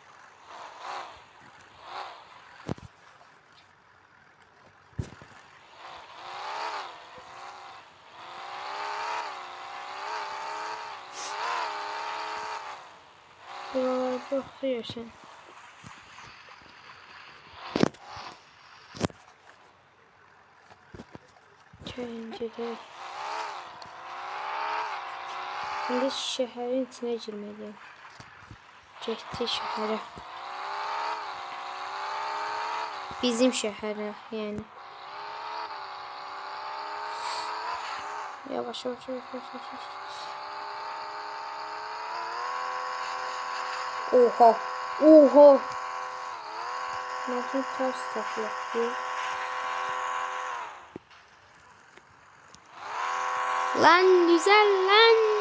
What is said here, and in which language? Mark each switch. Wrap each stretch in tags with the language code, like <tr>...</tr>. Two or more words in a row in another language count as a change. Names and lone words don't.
<az>Buralarda oxuyursan. Çayıncıda.</az> <tr>Şimdi şehrin içine girmeliyim.</tr> <az>Getdi şəhərə. Bizim şəhərə, yəni. Yavaş.</az> <tr>Oha. Nasıl ters takıldı? Lan güzel lan.</tr>